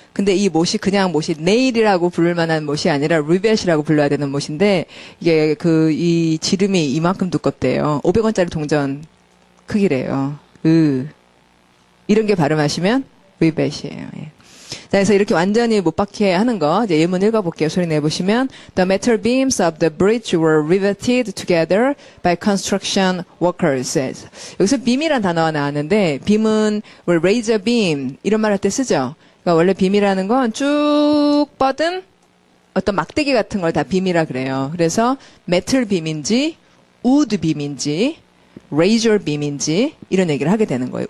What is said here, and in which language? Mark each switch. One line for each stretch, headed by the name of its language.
Korean: 근데 이 못이 그냥 못이 네일이라고 부를 만한 못이 아니라 rivet이라고 불러야 되는 못인데, 이게 이 지름이 이만큼 두껍대요. 500원짜리 동전 크기래요. 이런 게 발음하시면 rivet이에요. 예. 자, 그래서 이렇게 완전히 못 박히게 하는 거, 이제 예문 읽어볼게요. 소리 내보시면,
English: The metal beams of the bridge were riveted together by construction workers.
Korean: 여기서 beam이란 단어가 나왔는데, beam은 razor beam, 이런 말 할 때 쓰죠. 그러니까 원래 beam이라는 건 쭉 뻗은 어떤 막대기 같은 걸 다 beam이라 그래요. 그래서 metal beam인지, wood beam인지, razor beam인지, 이런 얘기를 하게 되는 거예요.